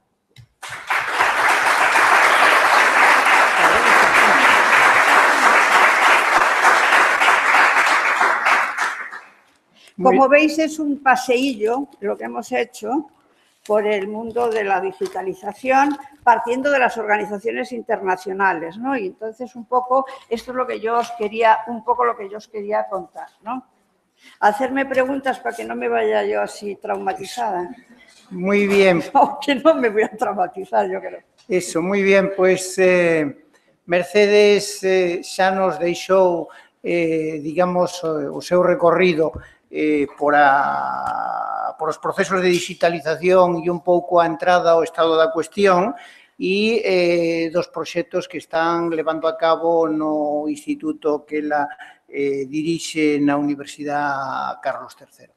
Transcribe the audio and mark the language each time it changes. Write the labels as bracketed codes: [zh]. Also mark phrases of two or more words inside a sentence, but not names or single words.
[es] Como veis, es un paseillo lo que hemos hecho por el mundo de la digitalización, partiendo de las organizaciones internacionales, ¿no? Y entonces un poco esto es lo que yo os quería contar, ¿no? Hacerme preguntas para que no me vaya yo así traumatizada. Muy bien. No, que no me voy a traumatizar, yo creo. [gl] Eso, moi ben, pois Mercedes xa nos deixou, digamos, o seu recorrido por os procesos de digitalización e un pouco a entrada ao estado da cuestión e dos proxectos que están levando a cabo no instituto que ela dirixe na Universidade Carlos III.